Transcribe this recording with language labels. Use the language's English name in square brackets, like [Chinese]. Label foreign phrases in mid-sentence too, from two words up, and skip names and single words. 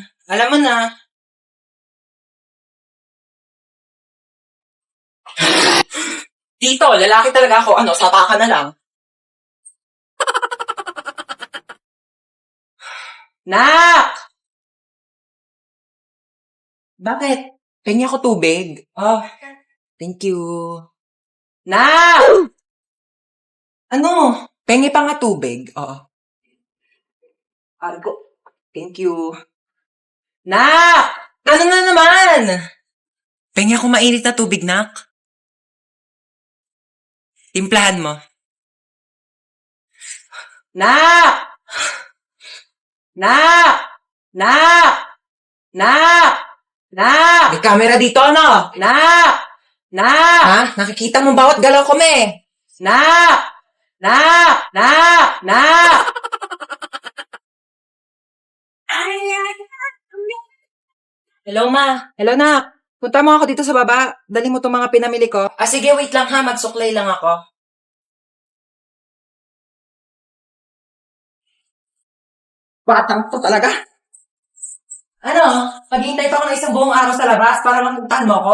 [Filipino] Alam mo na. Tito, lalaki talaga ako. Sata ka na lang. Nak! Bakit? Pengi ako tubig. [English] Thank you. [Filipino] Nak! Ano? Pengi pa nga tubig. Oo. [English] Argo. Thank you. [Filipino] Nak! Ano na naman? Pengi ako mainit na tubig, Nak. Timplahan mo. Nak! Nak! Nak! Nak! Nak! May camera dito, ano? Nak! Nak! Ha? Nakikita mo bawat galaw ko, me? Nak! Nak! Nak! Nak! Hello, ma. Hello, Nak. Punta mo ako dito sa baba. Dali mo itong mga pinamili ko. Sige, wait lang ha. Magsuklay lang ako. Batang to talaga. Ano? Paghihintay pa ako ng isang buong araw sa labas para lang puntahan mo ako?